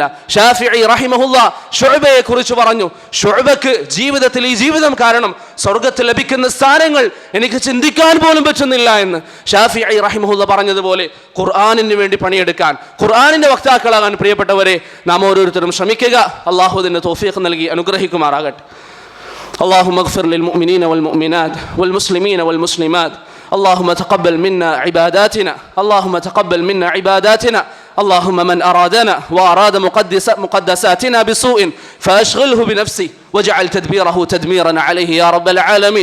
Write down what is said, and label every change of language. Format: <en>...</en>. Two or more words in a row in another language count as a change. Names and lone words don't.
<ml>ഷാഫിഈ റഹിമഹുല്ലാഹ് ശുഅബയെ കുറിച്ച് പറഞ്ഞു, ശുഅബക്ക് ജീവിതത്തിൽ ഈ ജീവിതം കാരണം സ്വർഗ്ഗത്തിൽ ലഭിക്കുന്ന സ്ഥാനങ്ങൾ എനിക്ക് ചിന്തിക്കാൻ പോലും പറ്റുന്നില്ല എന്ന് ഷാഫിഈ റഹിമഹുല്ലാഹ് പറഞ്ഞതുപോലെ ഖുർആനിന് വേണ്ടി പണിയെടുക്കാൻ, ഖുർആനിന്റെ വക്താക്കളാകാൻ പ്രിയപ്പെട്ടവരെ നാം ഓരോരുത്തരും ശ്രമിക്കുക. അല്ലാഹു അതിന് തൗഫീഖ് നൽകി അനുഗ്രഹിക്കുമാറാകട്ടെ.</ml> <ar>اللهم اغفر للمؤمنين والمؤمنات والمسلمين والمسلمات. اللهم تقبل منا عباداتنا، اللهم تقبل منا عباداتنا. اللهم من أرادنا وأراد مقدساتنا بسوء فأشغله بنفسه واجعل تدبيره تدميرا عليه يا رب العالمين.</ar>